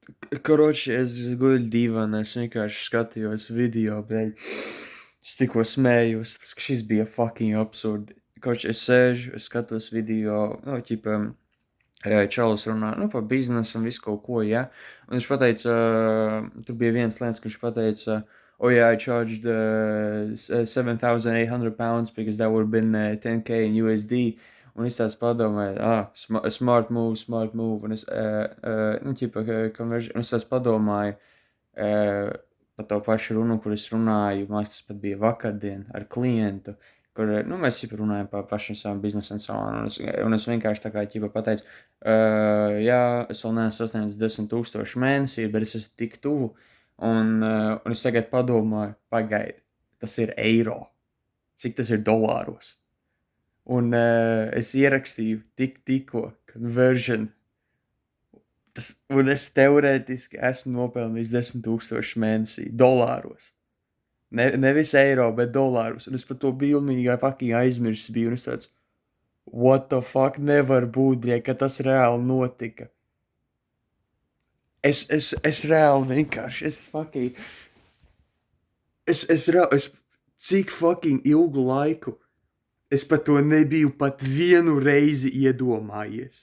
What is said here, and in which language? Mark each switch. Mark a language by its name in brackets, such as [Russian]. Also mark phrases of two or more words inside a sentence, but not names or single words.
[Latvian] Koroči, es guļu divānā, es vienkārši skatījos video, bet es tikko smējos, ka šis bija [English] fucking absurdi. [Latvian] Koroči, es sēžu, es skatos video, nu, ķipa, čalis runā, nu, par biznesu un visu kaut ko, ja. Un viņš pateica, tur bija viens lēns, ka viņš pateica, [English] oh yeah, I charged £7,800 because that would have been 10K in USD. [Latvian] Un es tāds padomāju, [English] smart move, [Latvian] un es, nu, ķipa, conversion, un es tāds padomāju, par to pašu runu, kur es runāju, man liekas, tas pat bija vakardien ar klientu, kur, nu, mēs jau runājam par pašiem saviem biznesu un [English] so on, [Latvian] un es vienkārši tā kā, ķipa, pateicu, jā, es vēl neesmu sasniedzis 10,000 mēnesī, bet es esmu tik tuvu, un es tagad padomāju, pagaidi, tas ir eiro, cik tas ir dolāros. Un es ierakstīju tikko conversion. Un es teorētiski esmu nopelnījis 10,000 mēnesī dolāros. Nevis eiro, bet dolāros. Un es par to pilnīgi fucking aizmirsis biju. Un es tāds, [English] what the fuck, [Latvian] nevar būt, bļē, ka tas reāli notika. Es reāli vienkārši, cik fucking ilgu laiku es par to nebiju pat vienu reizi iedomājies.